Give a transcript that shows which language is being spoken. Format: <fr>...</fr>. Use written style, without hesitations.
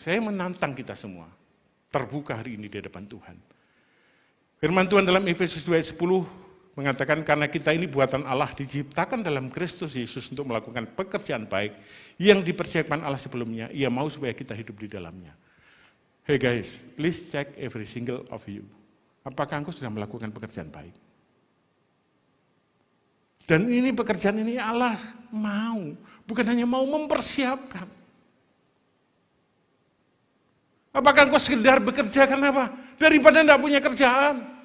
<id>Saya menantang kita semua. Terbuka hari ini di depan Tuhan. Firman Tuhan dalam Efesus 2 ayat 10 mengatakan karena kita ini buatan Allah diciptakan dalam Kristus Yesus untuk melakukan pekerjaan baik yang dipersiapkan Allah sebelumnya. Ia mau supaya kita hidup di dalamnya.</id> <en>Hey guys, please check every single of you.</en> <id>Apakah engkau sudah melakukan pekerjaan baik? Dan ini pekerjaan ini Allah mau, bukan hanya mau mempersiapkan. Apakah engkau sekedar bekerja karena apa? Daripada tidak punya kerjaan.</id>